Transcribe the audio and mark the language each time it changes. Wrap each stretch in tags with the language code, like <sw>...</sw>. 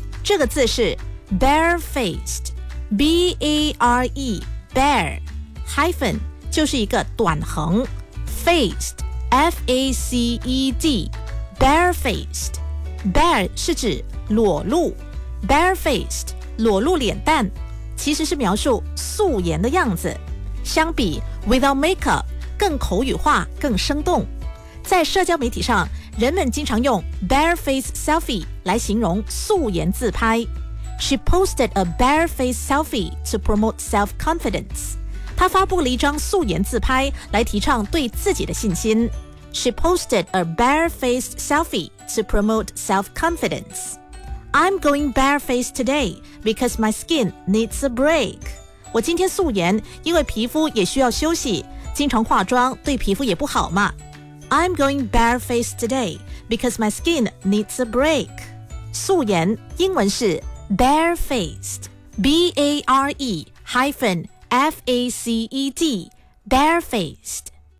<zh>这个字是 barefaced。B-A-R-E Bare Hyphen 就是一个短横 Faced F-A-C-E-D Barefaced Bare 是指裸露， Barefaced 裸露脸蛋，其实是描述素颜的样子，相比 Without makeup 更口语化更生动。在社交媒体上，人们经常用 Barefaced selfie 来形容素颜自拍。</zh> <en>She posted a barefaced selfie to promote self-confidence.</en> <zh>她发布了一张素颜自拍来提倡对自己的信心。</zh> <en>She posted a barefaced selfie to promote self-confidence. I'm going barefaced today because my skin needs a break.</en> <zh>我今天素颜，因为皮肤也需要休息，经常化妆对皮肤也不好嘛。</zh> <en>I'm going barefaced today because my skin needs a break.</en> <zh>素颜英文是Barefaced, B-A-R-E-F-A-C-E-D, Barefaced.</zh>